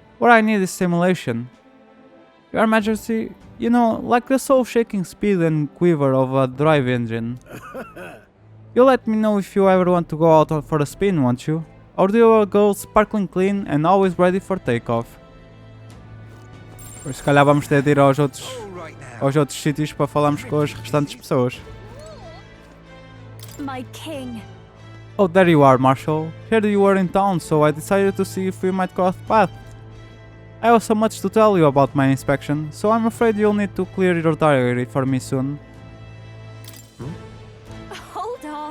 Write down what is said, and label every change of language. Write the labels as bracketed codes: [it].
[en] What I need is simulation. Your Majesty, you know, like the soul-shaking speed and quiver of a drive engine. You'll let me know if you ever want to go out for a spin, won't you? Or do you go sparkling clean and always ready for takeoff? [pt] Pois se calhar vamos ter de ir [en] All right now. [pt] aos outros sítios para falarmos com as restantes pessoas. [en] My king. Oh, there you are, Marshal. Here you were in town, so I decided to see if we might cross paths. I have so much to tell you about my inspection, so I'm afraid you'll need to clear your diary for me soon. Hold on.